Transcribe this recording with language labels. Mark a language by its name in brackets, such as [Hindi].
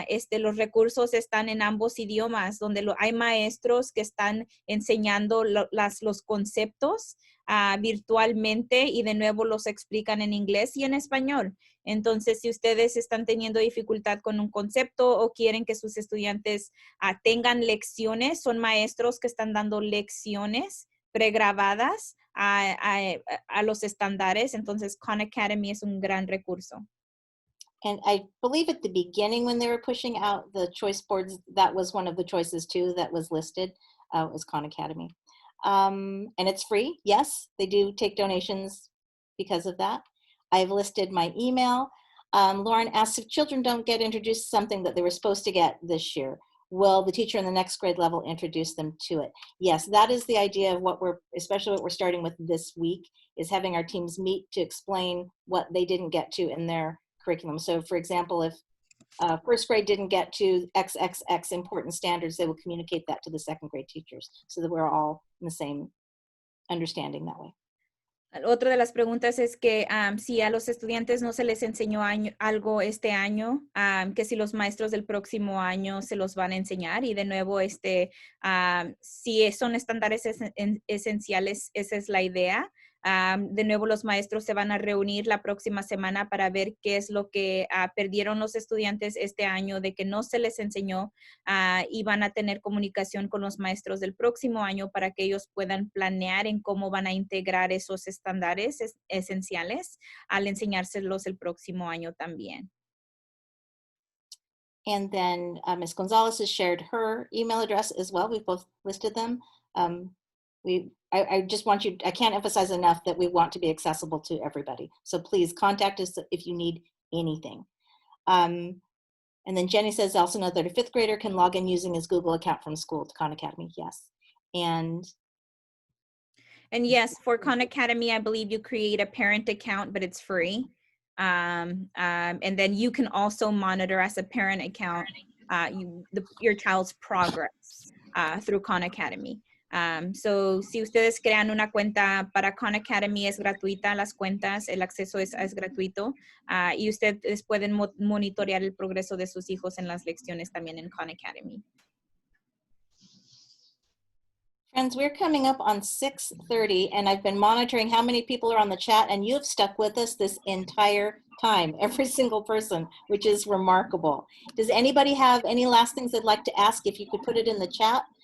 [Spanish] Los recursos están en ambos idiomas, donde hay maestros que están enseñando los conceptos virtualmente, y de nuevo los explican en inglés y en español. Entonces, si ustedes están teniendo dificultad con un concepto o quieren que sus estudiantes tengan lecciones, son maestros que están dando lecciones pregrabadas a los estándares. Entonces, Khan Academy es un gran recurso. [English] And I believe at the beginning when they were pushing out the choice boards, that was one of the choices too that was listed, was Khan Academy. And it's free. Yes, they do take donations because of that. I've listed my email. Lauren asks, if children don't get introduced to something that they were supposed to get this year, will the teacher in the next grade level introduce them to it? Yes, that is the idea of especially what we're starting with this week, is having our teams meet to explain what they didn't get to in their curriculum. So for example, if first grade didn't get to XXX important standards, they will communicate that to the second grade teachers so that we're all in the same understanding that way. [Spanish] Otra de las preguntas es que si a los estudiantes no se les enseñó algo este año, que si los maestros del próximo año se los van a enseñar. Y de nuevo, si son estándares esenciales, esa es la idea. De nuevo, los maestros se van a reunir la próxima semana para ver qué es lo que perdieron los estudiantes este año, de que no se les enseñó, y van a tener comunicación con los maestros del próximo año para que ellos puedan planear en cómo van a integrar esos estándares esenciales al enseñárselos el próximo año también. [English] And then Ms. Gonzalez has shared her email address as well. We've both listed them. I just want you, I can't emphasize enough that we want to be accessible to everybody. So please contact us if you need anything. And then Jenny says also know that a 5th grader can log in using his Google account from school to Khan Academy. Yes. And yes, for Khan Academy, I believe you create a parent account, but it's free. And then you can also monitor as a parent account your child's progress through Khan Academy. [Spanish] So si ustedes crean una cuenta para Khan Academy, es gratuita las cuentas, el acceso es gratuito, y ustedes pueden monitorear el progreso de sus hijos en las lecciones también en Khan Academy. [English] friends, we're coming up on 6:30, and I've been monitoring how many people are on the chat, and you have stuck with us this entire time, every single person, which is remarkable. Does anybody have any last things they'd like to ask? If you could put it in the chat.